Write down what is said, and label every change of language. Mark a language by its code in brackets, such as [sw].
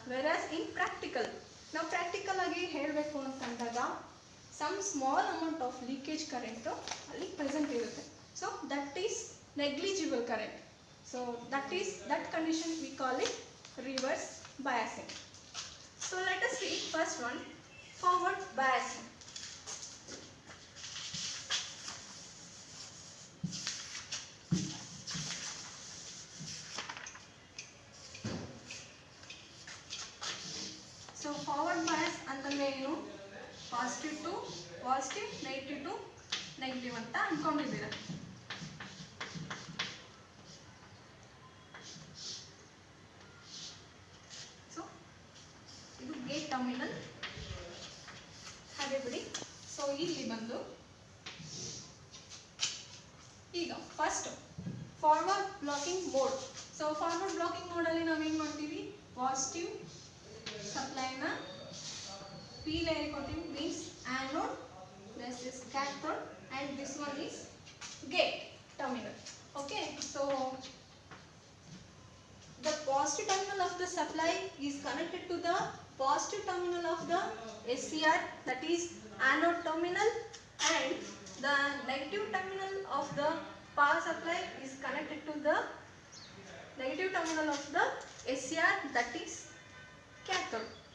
[kn] ವೆರಾಸ್ ಇನ್ practical ನಾವು practical ಆಗಿ ಹೇಳಬೇಕು ಅಂತಂದಾಗ some small amount of leakage current ಅಲ್ಲಿ ಪ್ರೆಸೆಂಟ್ ಇರುತ್ತೆ. [en] So that is negligible current. So that condition we call it reverse biasing. So let us see first one, forward biasing. [kn] So forward bias ಅಂತಂದ್ರೆ ಏನು, positive to positive, negative to negative ಅಂತ ಅನ್ಕೊಂಡಿದ್ದೀರ. So ಇದು gate terminal ಹಾಗೆ ಬಿಡಿ. So ಇಲ್ಲಿ ಬಂದು ಈಗ first forward blocking mode. So forward blocking ಮೋಡಲ್ಲಿ ನಾವೇನು ಮಾಡ್ತೀವಿ, ಪಾಸಿಟಿವ್ ಸಪ್ಲೈನ P layer ಕೊಡ್ತೀವಿ, [en] means anode, this is cathode and this one is gate terminal. Okay, so the positive terminal of the supply is connected to the positive terminal of the SCR, that is anode terminal, and the negative terminal of the power supply is connected to the negative terminal of the SCR, that is cathode.